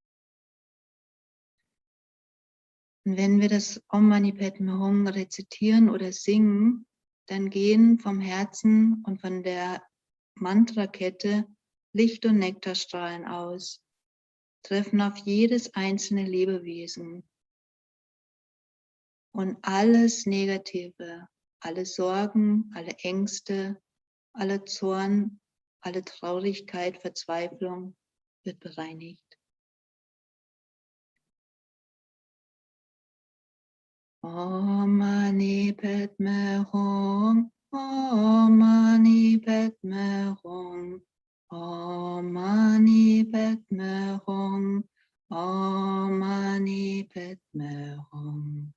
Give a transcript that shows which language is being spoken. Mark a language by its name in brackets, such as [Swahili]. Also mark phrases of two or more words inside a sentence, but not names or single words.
[German] Und wenn wir das [Sanskrit] Om Mani Padme Hum [German] rezitieren oder singen, dann gehen vom Herzen und von der Mantrakette Licht- und Nektarstrahlen aus, treffen auf jedes einzelne Lebewesen. Und alles Negative, alle Sorgen, alle Ängste, aller Zorn, alle Traurigkeit, Verzweiflung wird bereinigt. [Sanskrit] Om Mani Padme Hum, Om Mani Padme Hum, Om Mani Padme Hum, Om Mani Padme Hum,